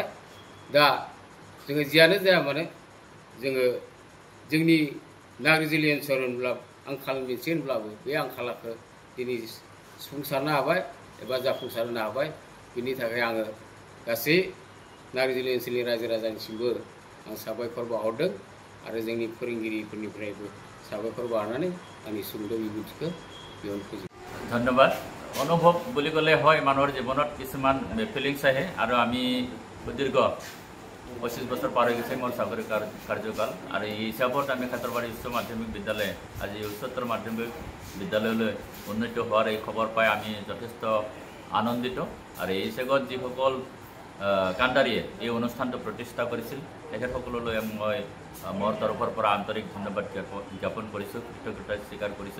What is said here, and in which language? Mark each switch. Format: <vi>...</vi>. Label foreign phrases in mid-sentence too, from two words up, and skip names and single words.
<brx>दा जोङो जियानो जाया मानो जोङो जोंनि नाग्रिजुलि ओनसोल होनब्ला आंखाल मोनसे होनब्लाबो बे आंखालखौ दिनै सुफुंसारनो हाबाय एबा जाफुंसारनो हाबाय। बिनि थाखाय आङो गासै नाग्रिजुलि ओनसोलनि रायजो राजानिसिमबो आं साबायखर बावहरदों आरो जोंनी फोरोंगिरिफोरनिफ्रायबो साबायखर बावनानै आंनि सुंद' बिबुंथिखौ बेयावनो फोजोबबाय। धन्यवाद।</brx> <as>अनुभव বুলি ক'লে হয় মানুহৰ জীৱনত কিছুমান ফিলিংছ আহে আৰু আমি দীৰ্ঘ 25 বছৰ পাৰ হৈ গৈছে মোৰ চাকৰি কাৰ্যকাল আৰু এই হিচাপত আমি খাতৰবাৰী উচ্চ মাধ্যমিক বিদ্যালয় আজি উচ্চতৰ মাধ্যমিক বিদ্যালয়লৈ উন্নীত হোৱাৰ এই খবৰ পাই আমি যথেষ্ট আনন্দিত আৰু এই হিচাপত যিসকল কাণ্ডাৰীয়ে এই অনুষ্ঠানটো প্ৰতিষ্ঠা কৰিছিল তেখেতসকললৈ মই মোৰ তৰফৰ পৰা আন্তৰিক ধন্যবাদ জ্ঞাপন কৰিছোঁ, কৃতজ্ঞতা স্বীকাৰ কৰিছোঁ।</as>